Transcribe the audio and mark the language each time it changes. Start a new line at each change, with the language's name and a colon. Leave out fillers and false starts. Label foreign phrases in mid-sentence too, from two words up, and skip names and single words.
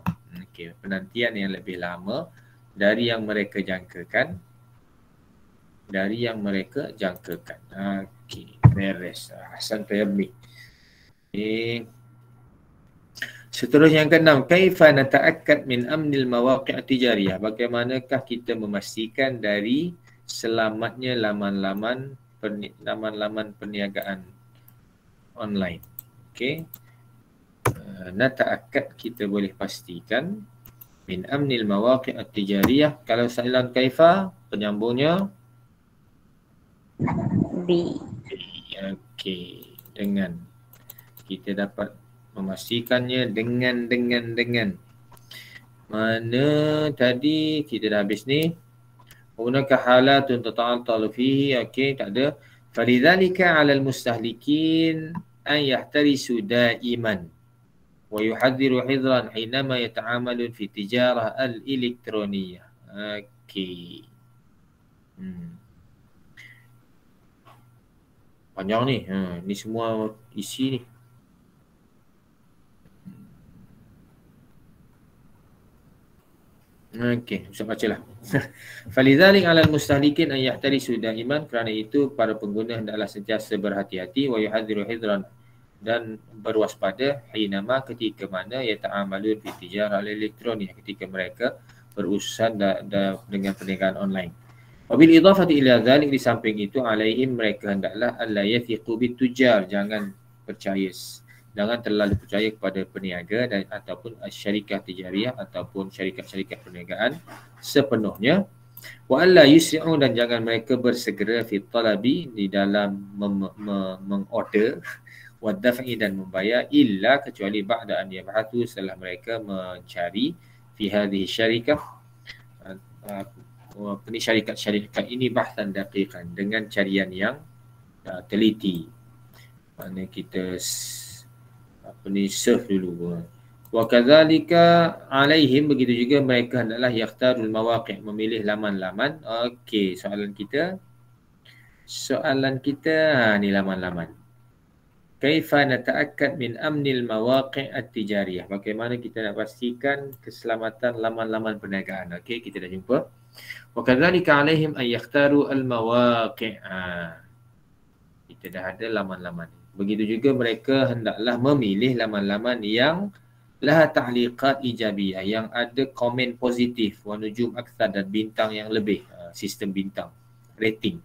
Malay: Okey, penantian yang lebih lama dari yang mereka jangkakan. Okey, beres.
Arabic: أحسن طيبني. Okey.
Malay: Seterusnya yang ke-6,
Arabic: كيف نتأكد من أمن المواقع التجارية?
Malay: Bagaimanakah kita memastikan dari selamatnya laman-laman perniagaan online?
Arabic: Okey. نتأكد,
Malay: kita boleh pastikan
Arabic: من أمن المواقع التجارية.
Malay: Kalau soalan kaifa, penyambungnya B. Okey, dengan. Kita dapat memastikannya dengan. Mana tadi kita dah habis ni.
Arabic: هناك حالة تتعطل فيه.
Malay: Okey, tak ada.
Arabic: فلذلك على المستهلكين أن يحترسوا دائما ويحذروا حذرا حينما يتعاملون في التجارة الإلكترونية.
Malay: Okey. Panjang ni. Ni semua isi ni. Okey, Ustaz bacalah.
Arabic: فلذلك على المستهلكين أن يحترسوا دائما,
Malay: kerana itu para pengguna hendaklah sentiasa berhati-hati
Arabic: ويحذروا حذرا,
Malay: dan berwaspada hinama, ketika mana
Arabic: يتعاملون في التجارة الإلكترونية,
Malay: ketika mereka berurusan dengan perniagaan online.
Arabic: وبالإضافة إلى ذلك,
Malay: di samping itu
Arabic: alaihim,
Malay: mereka hendaklah
Arabic: ألا يثقوا بالتجار,
Malay: jangan terlalu percaya kepada peniaga dan ataupun syarikat tijariyah ataupun syarikat-syarikat perniagaan sepenuhnya.
Arabic: وألا يسرعوا,
Malay: dan jangan mereka bersegera
Arabic: في طلب,
Malay: di dalam mengorder,
Arabic: ودفع,
Malay: dan membayar,
Arabic: illa, kecuali بعد أن يبحثوا,
Malay: setelah mereka mencari
Arabic: في هذه الشركة,
Malay: syarikat ini
Arabic: بحثا دقيقا,
Malay: dengan carian yang teliti. Mana kita surf dulu.
Arabic: وكذلك عليهم,
Malay: begitu juga mereka hendaklah
Arabic: يختاروا المواقع',
Malay: memilih laman-laman. Okey, soalan kita ni laman-laman.
Arabic: كيف نتأكد من أمن المواقع التجارية?
Malay: Bagaimana kita nak pastikan keselamatan laman-laman perniagaan? Okey, kita dah jumpa.
Arabic: وكذلك عليهم أن يختاروا المواقع'.
Malay: Kita dah ada laman-laman. Begitu juga mereka hendaklah memilih laman-laman yang
Arabic: لها تعليقات إيجابية,
Malay: yang ada komen positif,
Arabic: ونجوم أكثر,
Malay: dan bintang yang lebih, sistem bintang, rating.